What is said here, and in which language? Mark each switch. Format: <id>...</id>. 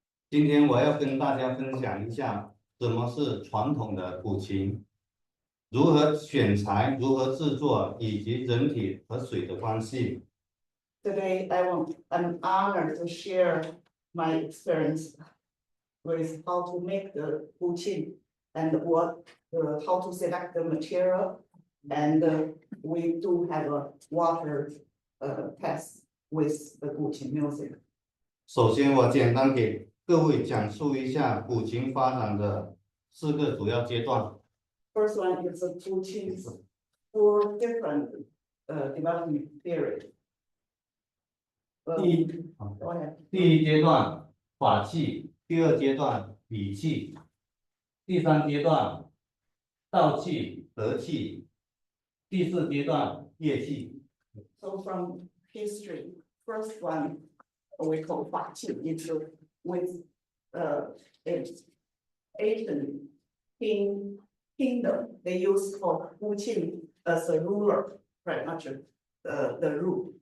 <zh>今天我要跟大家分享一下什么是传统的古琴，如何选材、如何制作，以及人体和水的关系。</zh> <en>Today, I'm honored to share my experience with how to make the buqin and how to select the material. And we do have a water test with the buqin music.</en> <zh>首先，我简单给各位讲述一下古琴发展的4个主要阶段。</zh> <en>First one is the buqin's 4 different development period.</en> <zh>第</zh> <en>Go ahead.</en> <zh>第一阶段法器，第2阶段礼器，第3阶段道器、德器，第4阶段乐器。</zh> <en>So from history, first one we call 法器, it's with it's Asian kingdom. They use for buqin as a ruler, pretty much the rule.</en>